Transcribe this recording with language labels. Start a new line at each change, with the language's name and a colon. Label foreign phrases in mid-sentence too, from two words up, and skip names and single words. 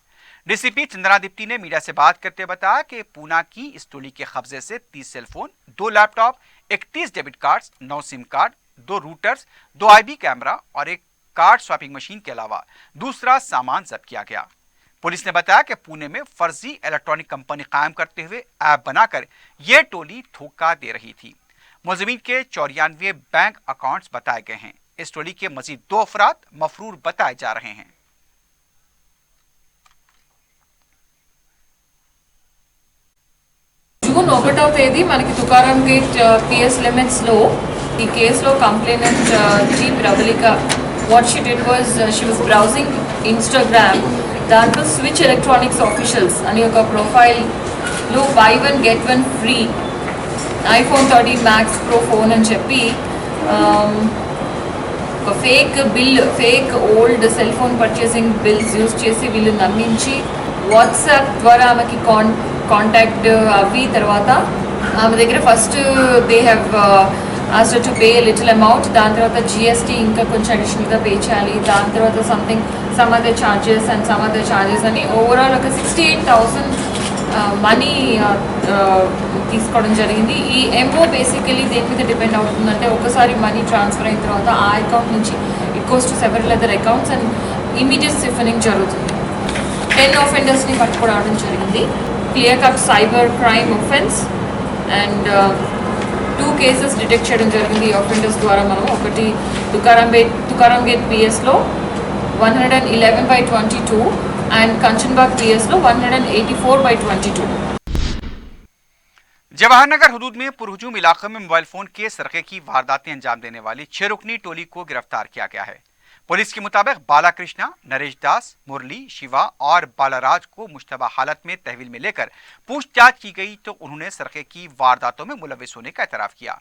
Urdu: ڈی سی پی چندرا دیپتی نے میڈیا سے بات کرتے بتایا کہ پونا کی اس ٹولی کے قبضے سے 30
English: cellphone, 2 laptop, 31 debit cards, 9 SIM card, 2 routers, 2 IB camera
Urdu: اور ایک
English: card swiping machine
Urdu: کے علاوہ دوسرا سامان ضبط کیا گیا. پولیس نے بتایا کہ پونے میں فرضی
English: electronic company
Urdu: قائم کرتے ہوئے ایپ بناکر یہ ٹولی دھوکہ دے رہی تھی. ملزمین کے 94
English: bank accounts
Urdu: بتائے گئے ہیں. اس ٹولی کے مزید 2 افراد مفرور بتائے جا رہے ہیں.
Telugu: జూన్ 1వ తేదీ మనకి తుకారాం గేట్ పిఎస్ లిమిట్స్లో ఈ కేసులో కంప్లైనెంట్ జీ ప్రబలిక
English: what she did was she was browsing Instagram.
Telugu: దాంట్లో స్విచ్ ఎలక్ట్రానిక్స్ ఆఫీషియల్స్ అని ఒక ప్రొఫైల్లో
English: buy 1 get 1 free
Telugu: iPhone 13 Max Pro ఫోన్ అని చెప్పి ఒక
English: fake old cell phone purchasing bills use
Telugu: చేసి వీళ్ళు నమ్మించి వాట్సాప్ ద్వారా ఆమెకి కాంటాక్ట్ అవి తర్వాత ఆమె దగ్గర
English: first they have asked to pay little amount.
Telugu: దాని తర్వాత జిఎస్టీ ఇంకా కొంచెం అడిషనల్గా పే చేయాలి. దాని తర్వాత
English: some other charges and some other charges
Telugu: అని ఓవరాల్ ఒక 68,000 మనీ తీసుకోవడం జరిగింది. ఈ ఎంఓ బేసికలీ దేని మీద డిపెండ్ అవుతుందంటే ఒకసారి
English: money transfer
Telugu: అయిన తర్వాత ఆ అకౌంట్ నుంచి
English: it goes to several other accounts and immediate siphoning
Telugu: జరుగుతుంది. 10 ఆఫెండర్స్ని పట్టుకోవడం జరిగింది.
English: clear cut cyber crime offence and 2 cases detect
Telugu: చేయడం జరిగింది. ఈ ఆఫెండర్స్ ద్వారా మనం ఒకటి తుకారాం గేట్ పిఎస్లో 111/22 and Kanchanbagh PS लो 184/22.
Urdu: جواہرنگر حدود میں پرہجوم علاقے میں
English: mobile phone
Urdu: کے سرقے کی وارداتیں انجام دینے والی 6 رکنی ٹولی کو گرفتار کیا گیا ہے. پولیس کے مطابق بالاکرشنا، نریش داس، مرلی، شیوا اور بالاراج کو مشتبہ حالت میں تحویل میں لیکر پوچھتاچھ کی گئی تو انہوں نے سرقے کی وارداتوں میں ملوث ہونے کا اعتراف کیا.